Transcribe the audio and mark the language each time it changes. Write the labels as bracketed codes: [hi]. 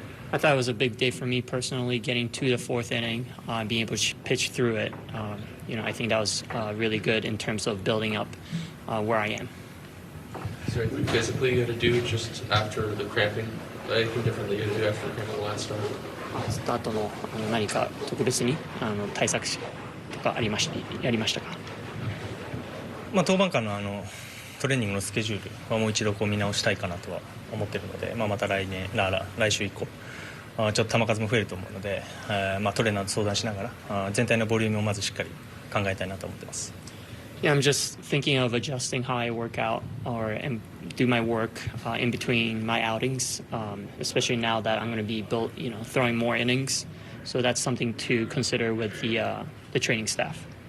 [en] I thought it was a big day for me personally, getting to the fourth inning, being able to pitch through it. I think that was really good in terms of building up where I am. Is there anything physically you had to do just after the cramping? Anything differently you had to do after the cramping the last start? [ja] スタートの何か特別に対策とかやりましたか？登板間のトレーニングのスケジュールはもう一度見直したいかなとは思っているので、また来週以降ちょっと球数も増えると思うので、トレーナーと相談しながら全体のボリュームをまずしっかり考えたいなと思ってます。 [en] Yeah, I'm just thinking of adjusting how I work out and do my work in between my outings, especially now that I'm going to be throwing more innings. So that's something to consider with the training staff.